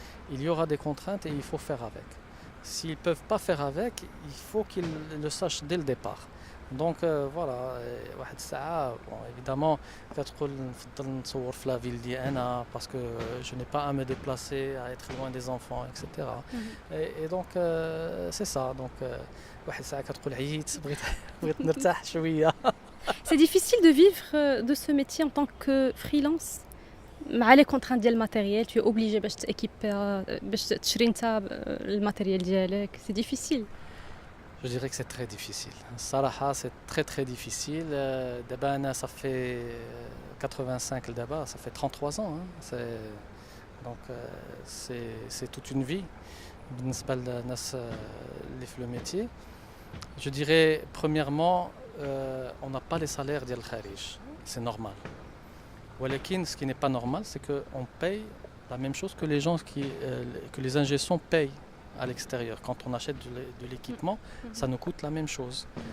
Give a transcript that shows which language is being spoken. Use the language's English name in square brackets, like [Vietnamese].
[French] Il y aura des contraintes et il faut faire avec. S'ils ne peuvent pas faire avec, il faut qu'ils le sachent dès le départ. Donc voilà, [Arabic] واحد الساعة [French] bon, évidemment [Arabic] كتقول نفضل نصور في [French] la ville [Arabic] ديالنا [French] parce que je n'ai pas à me déplacer, à être loin des enfants, etc. Et donc c'est ça. [Arabic] Donc واحد الساعة كتقول عييت بغيت نرتاح شوية. [French] C'est difficile de vivre de ce métier en tant que freelance. [Arabic] مع [French] les contraintes [Arabic] ديال الماتيريال, [French] tu es obligé [Arabic] باش تيكيبي باش تشري انت الماتيريال ديالك. [French] C'est difficile. Je dirais que c'est très difficile. Saraha, c'est très très difficile. D'abord, ça fait 85 d'abord, ça fait 33 ans. Hein. Donc c'est toute une vie. [Arabic] بالنسبة للناس اللي في le métier. [French] Je dirais premièrement, on n'a pas les salaires [Arabic] ديال الخارج. [French] C'est normal. [Arabic] ولكن [French] ce qui n'est pas normal, c'est qu'on paye la même chose que les gens que les ingé-sons payent à l'extérieur. Quand on achète de l'équipement, ça nous coûte la même chose.